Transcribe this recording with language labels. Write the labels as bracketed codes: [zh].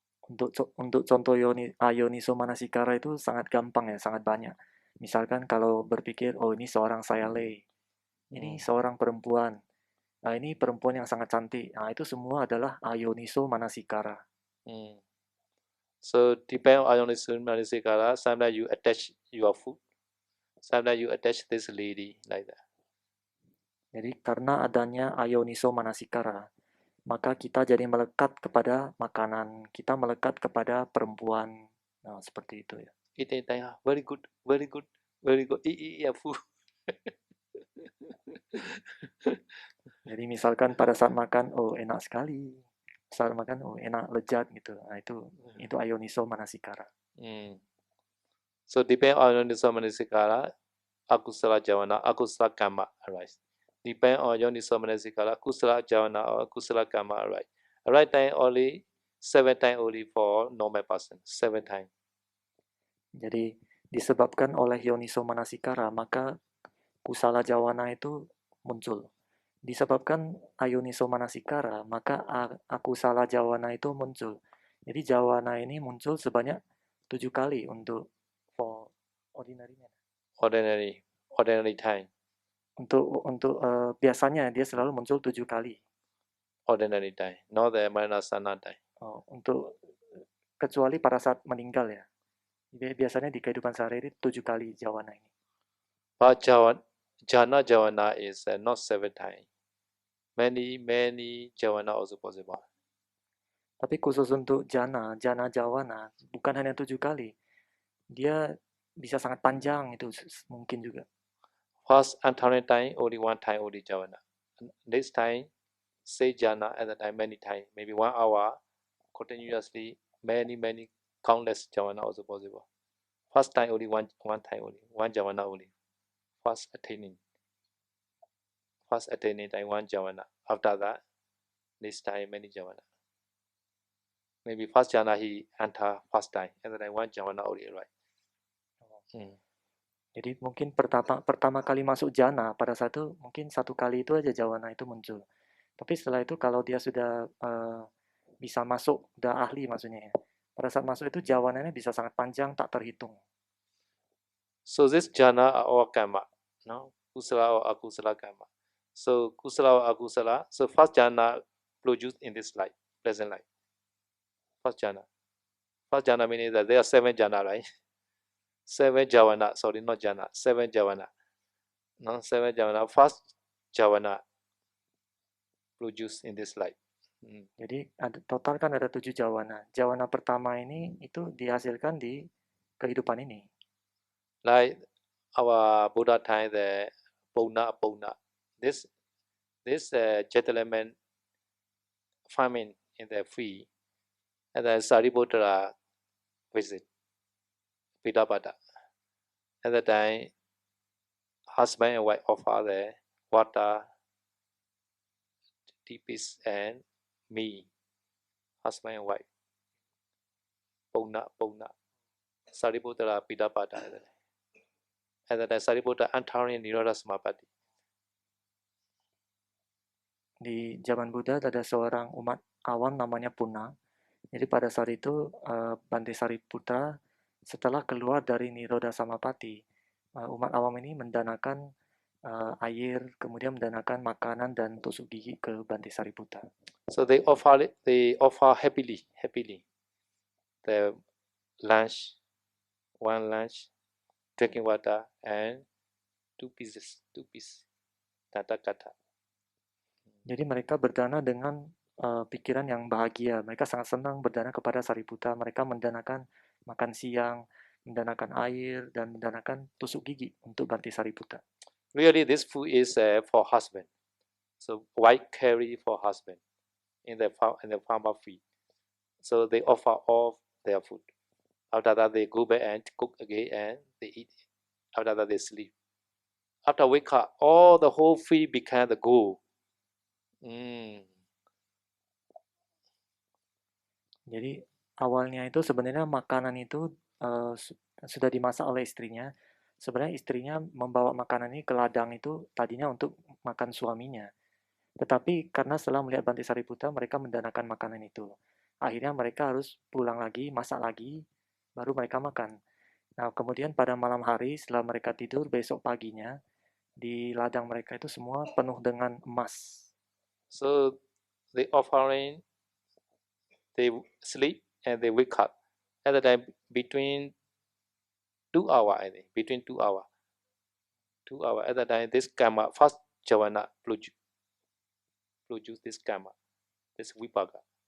[id] Untuk contoh Ayoniso Manasikara itu sangat gampang ya, sangat banyak. Misalkan kalau berpikir, oh ini seorang sayalei, ini seorang perempuan, nah ini perempuan yang sangat cantik. Nah itu semua adalah Ayoniso Manasikara. [en] So depend on Ayoniso Manasikara, sometimes you attach your food, sometimes you attach this lady like that. [id] Jadi karena adanya Ayoniso Manasikara, maka kita jadi melekat kepada makanan, kita melekat kepada perempuan. Nah, seperti itu ya. [en] Eating time, very good, very good, very good. Eat food. [id] Jadi misalkan pada saat makan, oh enak sekali. Saat makan, oh enak, lezat gitu. Nah itu Ayoniso Manasikara. [en] So depend on Ayoniso Manasikara, akusala javana, akusala karma arise. Depend on Ayoniso Manasikara, kusala javana or akusala karma arise. Right time only 7 times only for normal person. 7 times. [id] Jadi disebabkan oleh Yoniso Manasikara, maka kusala jawana itu muncul. Disebabkan Ayoniso Manasikara, maka akusala jawana itu muncul. Jadi jawana ini muncul sebanyak 7 kali untuk [en] for ordinary time. [id] Untuk biasanya dia selalu muncul 7 kali. [en] Ordinary time, not the Maranasana time. [id] Untuk kecuali pada saat meninggal ya. Biasanya di kehidupan sehari-hari 7 kali jawana ini. [en] But jhana javana is not 7 times. Many javana also possible. [id] Tapi khusus untuk jana jawana bukan hanya 7 kali. Dia bisa sangat panjang, itu mungkin juga. [en] First entering time only 1 time only javana. Next time say jhana at the time many times, maybe 1 hour continuously, many countless javana also possible. First time only one time only, 1 javana only. First attaining time 1 javana. After that, next time many javana. Maybe first jhana he enter first time, and then 1 javana only, right? [id] Jadi mungkin pertama kali masuk jana pada satu, mungkin 1 kali itu aja jawana itu muncul. Tapi setelah itu kalau dia sudah bisa masuk, udah ahli maksudnya ya. Pada saat masuk itu jawananya bisa sangat panjang, tak terhitung. [en] So this jhana are all karma, no? Kusala or akusala karma. So kusala or akusala. So first jhana produced in this life, present life. First jhana. First jhana meaning that there are 7 jhana, right? 7 javana. Sorry, not jhana. 7 javana. No, 7 javana. First javana produced in this life. [id] Jadi total kan ada 7 jawana. Jawana pertama ini itu dihasilkan di kehidupan ini. [en] Like our Buddha time, the Pona. This gentleman farming in the field, and then Sariputta visit Pidapada. At the time, husband and wife offer the water, tipis, and me. Husband and wife. Pona. Sariputta Pidapada. At the time, Sariputta entering Nirodha Samapatti. [id] Di zaman Buddha ada seorang umat awam namanya Puna. Jadi pada saat itu Bante Sariputra setelah keluar dari Nirodha Samapatti, umat awam ini mendanakan air, kemudian mendanakan makanan dan tusuk gigi ke Bante Sariputra. [en] So they offer happily the lunch, 1 lunch, drinking water, and 2 pieces, tata kata. [id] Jadi mereka berdana dengan pikiran yang bahagia. Mereka sangat senang berdana kepada Sariputta. Mereka mendanakan makan siang, mendanakan air, dan mendanakan tusuk gigi untuk Bante Sariputta. [en] Really, this food is for husband. So wife carry for husband in the farmer field. So they offer all their food. After that, they go back and cook again, and they eat. After that, they sleep. After wake up, all the whole field became the gold. [id] Jadi awalnya itu sebenarnya makanan itu sudah dimasak oleh istrinya. Sebenarnya istrinya membawa makanan ini ke ladang itu tadinya untuk makan suaminya. Tetapi karena setelah melihat Bante Sariputta, mereka mendanakan makanan itu. akhirnya mereka harus pulang lagi, masak lagi, baru mereka makan. Nah, kemudian pada malam hari setelah mereka tidur, besok paginya di ladang mereka itu semua penuh dengan emas. [en] So the offering, they sleep and they wake up. At the time between 2 hours, I think, between 2 hours. 2 hours. At the time, this karma, first Javana produce this karma, this vipaka.